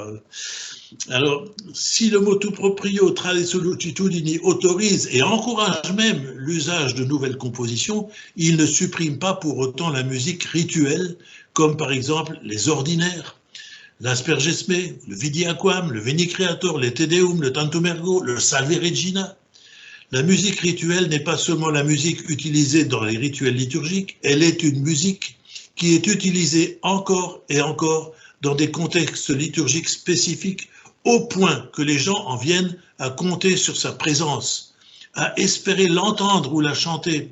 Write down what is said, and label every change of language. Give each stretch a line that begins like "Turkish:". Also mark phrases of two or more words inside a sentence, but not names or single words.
French: Hein. Alors, si le motu proprio Tra sollicitudini autorise et encourage même l'usage de nouvelles compositions, il ne supprime pas pour autant la musique rituelle, comme par exemple les ordinaires, l'aspergesme, le vidiaquam, le veni creator, le te deum, le tantum ergo, le salve regina. La musique rituelle n'est pas seulement la musique utilisée dans les rituels liturgiques, elle est une musique qui est utilisée encore et encore dans des contextes liturgiques spécifiques, au point que les gens en viennent à compter sur sa présence, à espérer l'entendre ou la chanter.